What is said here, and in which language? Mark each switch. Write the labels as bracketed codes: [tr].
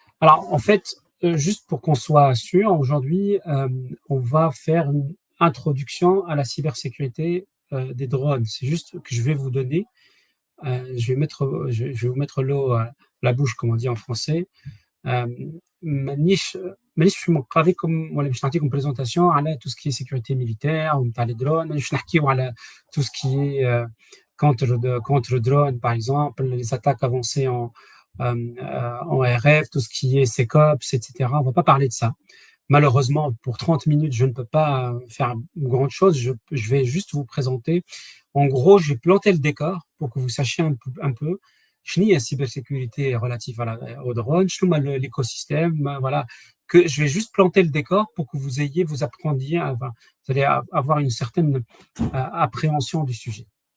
[fr] Alors, en fait, juste pour qu'on soit sûr, aujourd'hui, on va faire une introduction à la cybersécurité des drones. C'est juste que je vais vous donner, je vais vous mettre l'eau à la bouche, comme on dit en français. [ar] مانيش في مقالكم ولا باش نعطيكم بريزونطاسيون على [fr] tout ce qui est sécurité militaire [ar] ونتاع [fr] les drones. [ar] مانيش نحكيو على [fr] tout ce qui est contre drone, par exemple, les attaques avancées en RF, tout ce qui est SecOps, etc. On va pas parler de ça. Malheureusement, pour 30 minutes, je ne peux pas faire grande chose. Je vais juste vous présenter. En gros, j'ai planté le décor pour que vous sachiez un peu [ar] شنو هي [fr] cybersécurité relative au drone, [ar] شنو هو [fr] l'écosystème, voilà, que je vais juste planter le décor pour que vous appreniez, vous allez avoir une certaine appréhension du sujet.